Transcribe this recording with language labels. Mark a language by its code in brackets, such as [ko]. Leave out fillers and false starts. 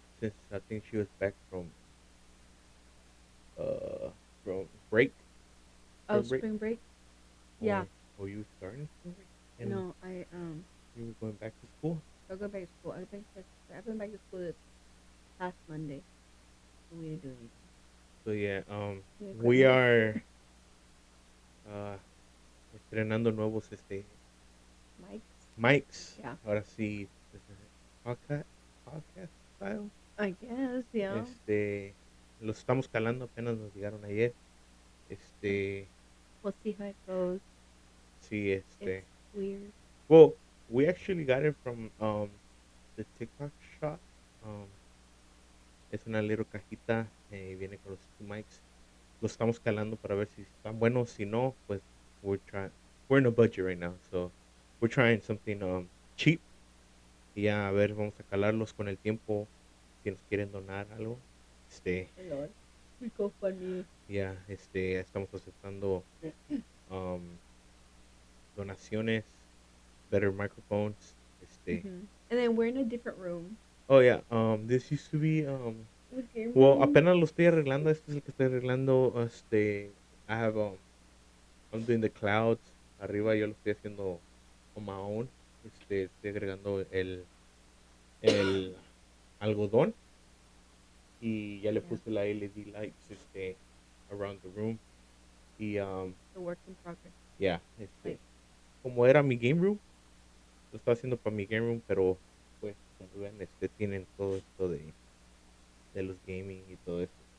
[en] since I think she was back uh from break, Oh, spring break, spring break. Yeah. or you were starting spring break, and No, you were going back to school. I'll go back to school. I've been back to school this past Monday, and we didn't do anything. So yeah, We quit we moving. are [es] uh estrenando nuevos [en] Mike's. mics. Yeah. [es] Ahora sí, desde [en] podcast style. I guess. Yeah. [es] Los estamos calando, apenas nos llegaron ayer. [en] So [es] Este, [en] we'll see how it goes. [es] sí, [en] It's weird. well, we actually got it from the TikTok shop. [es] Um, es una [en] little [es] cajita y viene con los [en] two mics. [es] Los estamos calando para ver si están buenos. Si no, pues [en] we're in a budget right now, so we're trying something cheap. [es] Y ya, a ver, vamos a calarlos con el tiempo. Si nos quieren donar algo, este, [en] Oh Lord. We go funny. [es] ya, estamos aceptando um, donaciones, [en] better microphones. And then we're in a different room. Oh yeah, this used to be, The game well, room. [es] apenas lo estoy arreglando. Este es el que estoy arreglando. [en] I have, I'm doing the clouds. [es] Arriba yo lo estoy haciendo [en] on my own. [es] Estoy agregando el algodón y ya le [en] Yeah. [es] puse la [en] LED lights, around the room. [es] Y, [en] The work in progress. yeah, Like [es] como era mi game room, lo estaba haciendo para mi game room, pero pues, como ven, tienen todo esto de los gaming y todo eso.